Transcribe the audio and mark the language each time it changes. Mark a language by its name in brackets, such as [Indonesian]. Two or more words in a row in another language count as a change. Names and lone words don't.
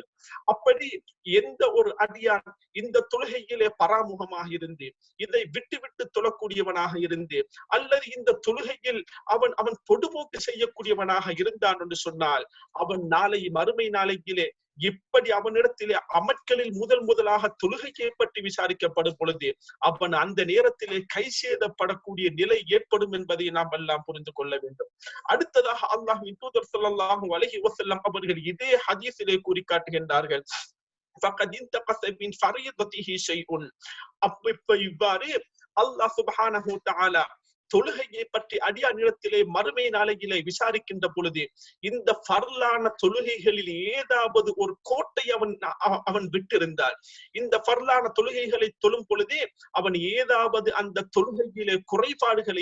[Tamil] அப்படி எந்த ஒரு அடியான் இந்த தொழுகையிலே பராமுகமாக இருந்து இதை விட்டு விட்டு தொழக்கூடியவனாக இருந்து, அல்லது இந்த தொழுகையில் அவன் அவன் பொடுபோக்கு செய்யக்கூடியவனாக இருந்தான் என்று சொன்னால், அவன் நாளை மறுமை நாளையிலே இப்படி அவனிடத்திலே அமட்களில் முதலாக தொழுகையை பற்றி விசாரிக்கப்படும் பொழுது அவன் அந்த நேரத்திலே கை சேதப்படக்கூடிய நிலை ஏற்படும் என்பதை நாம் எல்லாம் புரிந்து கொள்ள வேண்டும். அடுத்ததாக அல்லாஹ்வின் தூதர் [Arabic] صلى الله عليه وسلم [Tamil] அவர்கள் இதே ஹதீஸிலே கூறி காட்டுகின்றார்கள், [Arabic] فقد انتقص من فريضته شيء. [Tamil] இவ்வாறு அல்லாஹ் [Arabic] سبحانه وتعالى [Tamil] தொழுகையை பற்றி அடியானிடத்திலே மறுமை நாளையிலே விசாரிக்கின்ற பொழுது இந்த ஃபர்லான தொழுகைகளில் ஏதாவது ஒரு கோட்டை அவன் விட்டிருந்தால், இந்த ஃபர்லான தொழுகைகளை தொழும் பொழுதே அவன் ஏதாவது அந்த தொழுகையிலே குறைபாடுகளை